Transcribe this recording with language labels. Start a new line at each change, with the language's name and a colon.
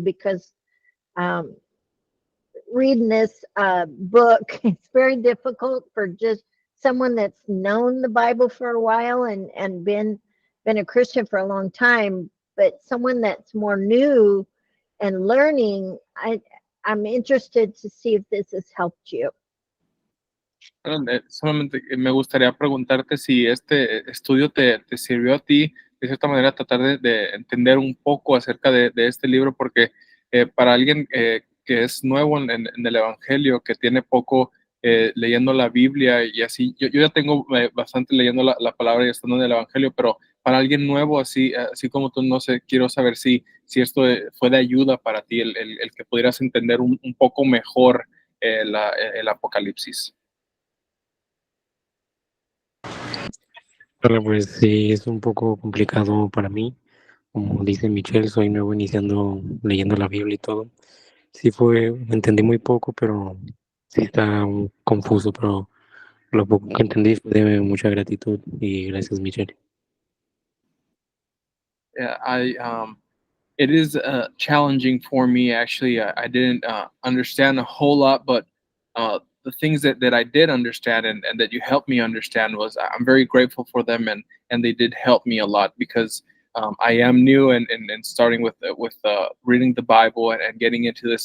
English: Because um, reading this book, it's very difficult for just someone that's known the Bible for a while and been a Christian for a long time, but someone that's more new and learning. I'm interested to see if this has helped you.
Spanish: Solamente me gustaría preguntarte si este estudio te sirvió a ti, de cierta manera, tratar de entender un poco acerca de este libro, porque para alguien que es nuevo en el Evangelio, que tiene poco leyendo la Biblia y así, yo ya tengo bastante leyendo la palabra y estando en el Evangelio, pero para alguien nuevo, así como tú, no sé, quiero saber si esto fue de ayuda para ti, el que pudieras entender un poco mejor el Apocalipsis. Hola, pues sí, es un poco complicado para mí. Como dice Michelle, soy nuevo iniciando leyendo la Biblia y todo. Sí entendí muy poco, pero sí está confuso, pero lo poco que entendí fue de mucha gratitud y gracias, Michelle.
English: Yeah, it is challenging for me actually. I didn't understand a whole lot, but the things that I did understand and that you helped me understand was I'm very grateful for them and they did help me a lot because I am new and starting with reading the Bible and getting into this.